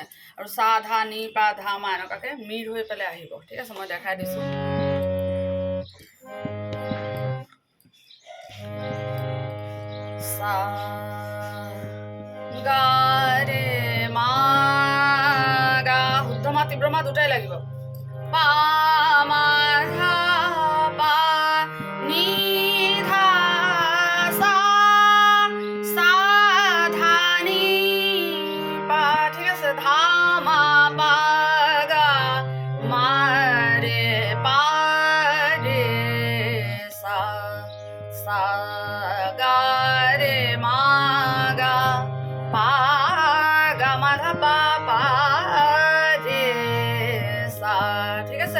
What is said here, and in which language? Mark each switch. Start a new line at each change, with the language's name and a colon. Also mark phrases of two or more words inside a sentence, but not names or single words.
Assamese: আৰু সা ধা নি পা ধা মা এনেকুৱাকৈ মিৰ হৈ পেলাই আহিব, ঠিক আছে। মই দেখাই দিছোঁ। সা গা ৰে মা গা, শুদ্ধ মা তীব্ৰ মা দুটাই লাগিব। পা মা ধা পা নি ধা সা, সা ধা নি পা, ঠিক আছে। ধা মা পা গা মা রে পা রে সা, সা গা রে মা গা পা গা মা ধা পা পা রে সা, ঠিক আছে।